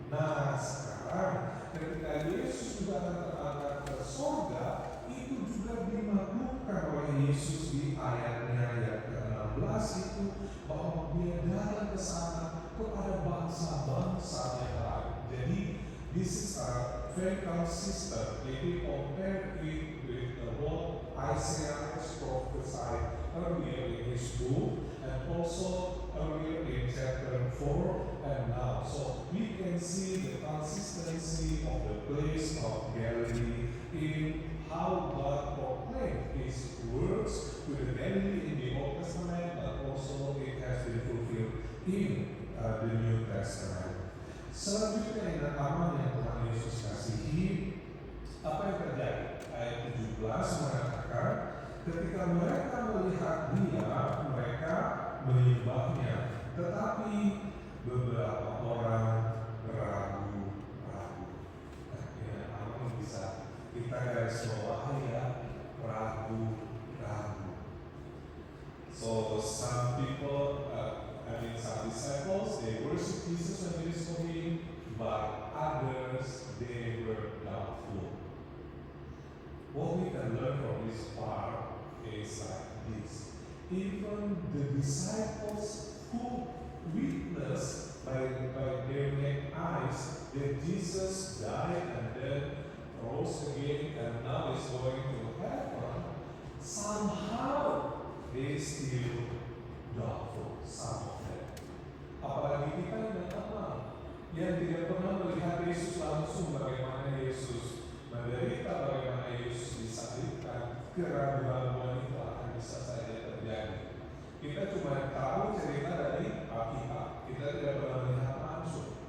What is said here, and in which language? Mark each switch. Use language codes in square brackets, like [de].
[id] Nah, sekarang ketika Yesus juga akan terangkat ke surga, itu juga dimaklumkan oleh Yesus di ayatnya yang ke-16 itu bahwa dia datang ke sana kepada bangsa-bangsa yang lain. Jadi [en] this is very consistent if we compare it with what Isaiah has prophesied earlier in his book and also earlier in chapter 4 and now. So we can see the consistency of the place of Galilee in how God proclaimed his words to the Galilee in the Old Testament, but also it has been fulfilled in the New Testament. [id] Selanjutnya yang pertama yang Tuhan Yesus kasihi, apa yang terjadi? Ayat 17 mengatakan, ketika mereka melihat dia, mereka menyembahnya, tetapi beberapa orang ragu-ragu. Nah, ini apa bisa kita garis bawahi ya, ragu-ragu. [en] So some people, some disciples, they worship Jesus when he is coming, but others, they were doubtful. What we can learn from this part is like this. Even the disciples who witnessed by their naked eyes that Jesus died and then rose again and now is going to heaven, somehow they still doubtful, some of them. [id] Apalagi kita yang tidak pernah melihat Yesus langsung, bagaimana Yesus menderita, bagaimana Yesus disalibkan, keraguan itu akan bisa saja terjadi. Kita cuma tahu cerita dari Alkitab, kita tidak pernah melihat langsung.